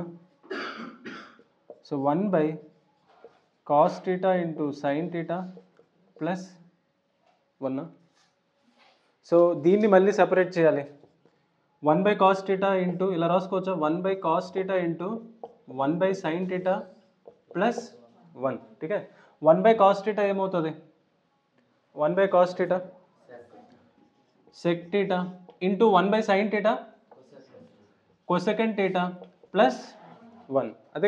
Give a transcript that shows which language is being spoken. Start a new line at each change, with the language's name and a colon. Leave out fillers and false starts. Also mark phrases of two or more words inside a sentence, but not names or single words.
English: So 1 by cos theta into sine theta plus 1.
Telugu: సో దీన్ని మళ్ళీ సెపరేట్ చేయాలి.
English: 1 by cos theta into
Telugu: ఇలా రాసుకోవచ్చా,
English: 1 by cos theta into 1 by sine theta plus 1. ఠీకే, 1 by cos theta ఏమవుతుంది, 1 by cos theta sec theta into 1 by sin theta cosecant theta plus 1. అదే